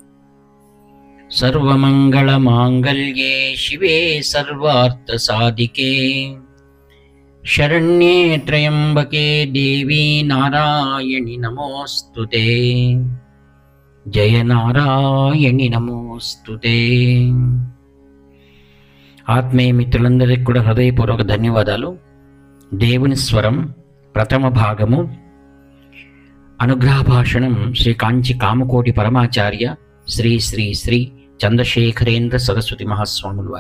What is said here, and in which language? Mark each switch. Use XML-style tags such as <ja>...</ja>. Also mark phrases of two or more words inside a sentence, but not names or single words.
<sa>सर्वमङ्गलमाङ्गल्ये शिवे सर्वार्थसाधिके शरण्ये त्र्यम्बके देवी नारायणि नमोऽस्तुते। जय नारायणि नमोऽस्तुते।</sa> <te>ఆత్మీయ మిత్రులందరికీ కూడా హృదయపూర్వక ధన్యవాదాలు. దేవుని స్వరం ప్రథమ భాగము అనుగ్రహ భాషణం శ్రీ కాంచి కామకోటి పరమాచార్య శ్రీ శ్రీ శ్రీ చంద్రశేఖరేంద్ర సరస్వతి మహాస్వాముల వారు.</te>